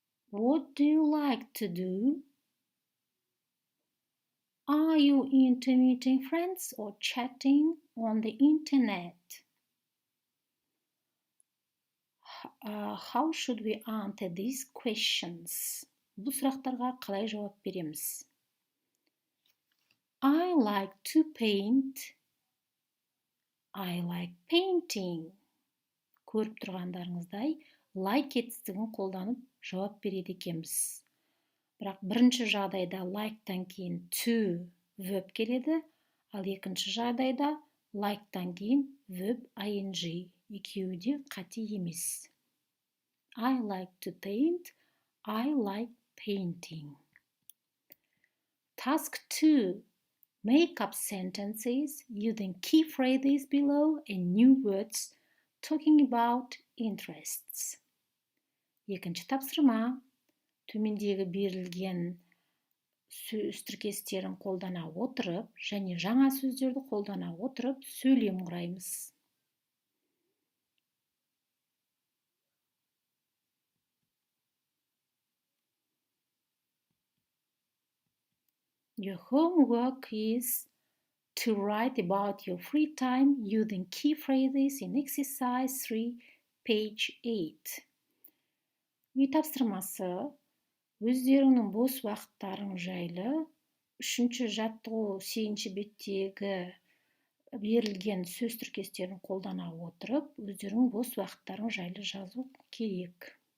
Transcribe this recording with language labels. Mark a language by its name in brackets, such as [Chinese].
[English] What do you like to do? Are you into meeting friends or chatting on the internet? How should we answer these questions? [Kazakh] Бұл сұрақтарға қалай жауап береміз? [English] I like to paint. I like painting. [Kazakh] Көріп тұрғандарыңыздай, like етістігін қолданып жауап береді екенбіз. Бірақ бірінші жағдайда like-тан кейін to verb келеді, ал екінші жағдайда like-тан кейін verb ing. Екеуі де қате емес. [English] I like to paint. I like painting. Task 2. Make up sentences using key phrases below and new words talking about interests. [Kazakh] Екінші тапсырма. Төмендегі берілген сөз тіркестерін қолдана отырып және жаңа сөздерді қолдана отырып сөйлем құраймыз. [English] Your homework is to write about your free time using key phrases in exercise 3, page 8. [Kazakh] Үй тапсырмасы өздеріңнің бос уақыттарың жайлы 3-ші жаттығу 8-ші беттегі берілген сөз тіркестерін қолдана отырып, өздеріңнің бос уақыттарың жайлы жазу керек.